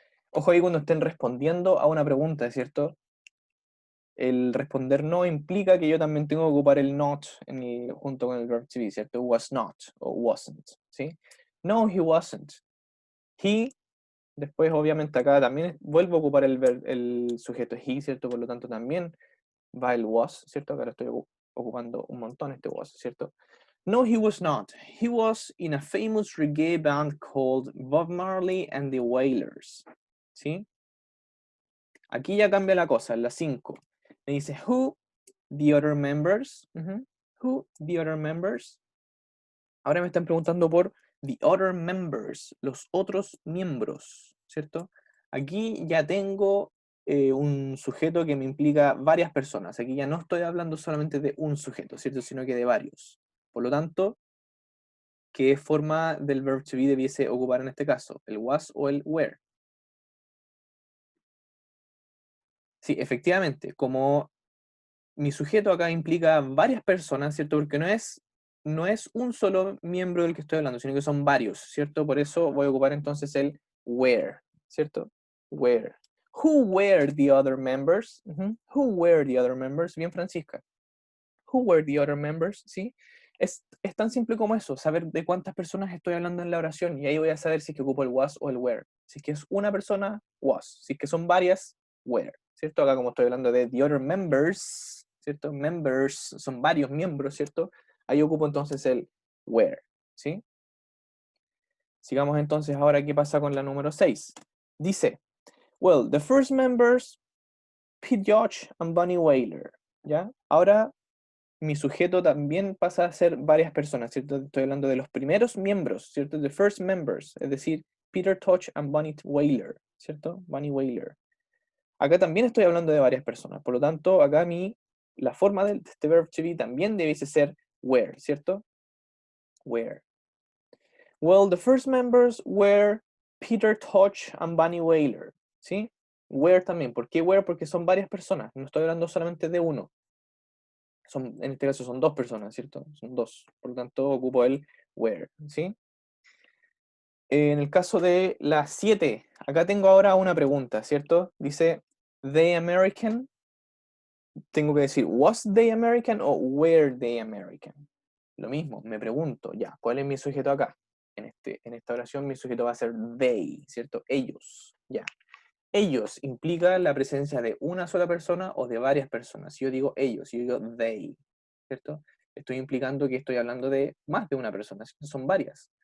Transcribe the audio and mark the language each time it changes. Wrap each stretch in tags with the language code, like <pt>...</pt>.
<es>Ojo ahí cuando estén respondiendo a una pregunta, ¿cierto? El responder no implica que yo también tengo que ocupar el not junto con el verb to be, ¿cierto?</es> <en>Was not</en> <es>o</es> <en>wasn't, ¿sí? No, he wasn't.</en> <es>He, después obviamente acá también vuelvo a ocupar el sujeto he, ¿cierto? Por lo tanto también va el was, ¿cierto? Acá lo estoy ocupando un montón este was, ¿cierto?</es> <en>No, he was not. He was in a famous reggae band called Bob Marley and the Wailers. ¿Sí?</en> <es>Aquí ya cambia la cosa, en la 5. Me dice,</es> <en>who the other members? Who the other members?</en> <es>Ahora me están preguntando por the other members, los otros miembros, ¿cierto? Aquí ya tengo un sujeto que me implica varias personas. Aquí ya no estoy hablando solamente de un sujeto, ¿cierto? Sino que de varios. Por lo tanto, ¿qué forma del verb to be debiese ocupar en este caso? ¿El was o el were? Sí, efectivamente, como mi sujeto acá implica varias personas, ¿cierto? Porque no es un solo miembro del que estoy hablando, sino que son varios, ¿cierto? Por eso voy a ocupar entonces el were, ¿cierto?</es> <en>Were. Who were the other members? Who were the other members?</en> <es>Bien,</es> <en>Francisca. Who were the other members?</en> <es>¿Sí? Es tan simple como eso, saber de cuántas personas estoy hablando en la oración, y ahí voy a saber si es que ocupo el was o el were. Si es que es una persona, was. Si es que son varias, were. ¿Cierto? Acá como estoy hablando de the other members, ¿cierto? Members son varios miembros, ¿cierto? Ahí ocupo entonces el were, ¿sí? Sigamos entonces ahora qué pasa con la número 6.</es> <en>Dice, well, the first members, Pete George and Bunny Wailer, ¿ya?</en> <es>Ahora mi sujeto también pasa a ser varias personas, ¿cierto? Estoy hablando de los primeros miembros, ¿cierto?</es> <en>The first members,</en> <es>es decir, Peter Tosh and Bunny Wailer, ¿cierto? Bunny Wailer. Acá también estoy hablando de varias personas, por lo tanto, acá la forma de este verb to be también debiese ser were, ¿cierto?</es> <en>Were. Well, the first members were Peter Tosh and Bunny Wailer,</en> <es>¿sí? Were también. ¿Por qué were? Porque son varias personas, no estoy hablando solamente de uno. En este caso son dos personas, ¿cierto? Son dos. Por lo tanto, ocupo el where, ¿sí? En el caso de la 7, acá tengo ahora una pregunta, ¿cierto?</es> <en>Dice, the American.</en> <es>Tengo que decir,</es> <en>was they American</en> <es>o</es> <en>were they American?</en> <es>Lo mismo, me pregunto, ya, ¿cuál es mi sujeto acá? En esta oración mi sujeto va a ser they, ¿cierto? Ellos, ya. Ellos implica la presencia de una sola persona o de varias personas. Si yo digo ellos, si yo digo they, ¿cierto? Estoy implicando que estoy hablando de más de una persona, son varias.</es>